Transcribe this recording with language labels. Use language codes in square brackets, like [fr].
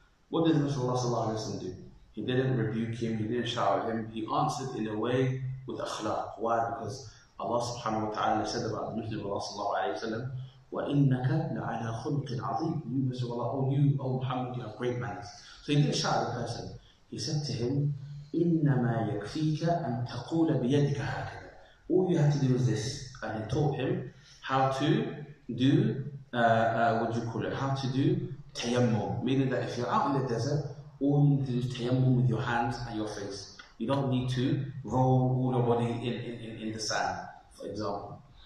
[en] What did the Messenger of Allah sallallahu alayhi wa sallam do? He didn't rebuke him, he didn't shout at him, he answered in a way with akhlaq. Why? Because Allah subhanahu wa ta'ala said about the Messenger of Allah sallallahu alayhi wa sallam, [ar] وَإِنَّكَ لَعَلَى خُلْقٍ عَظِيمٍ. [en] You Messenger of Allah, oh Muhammad, you have great manners. So he didn't shout at the person. He said to him, [ar] إِنَّمَا يَكْفِيكَ أَن تَقُولَ بِيَدِكَ هَكَذا. [en] All you have to do is this. And he taught him how to do, how to do tayammum. Meaning that if you're out in the desert, all you need to do is tayammum with your hands and your face. You don't need to roll all your body in the sand, for example.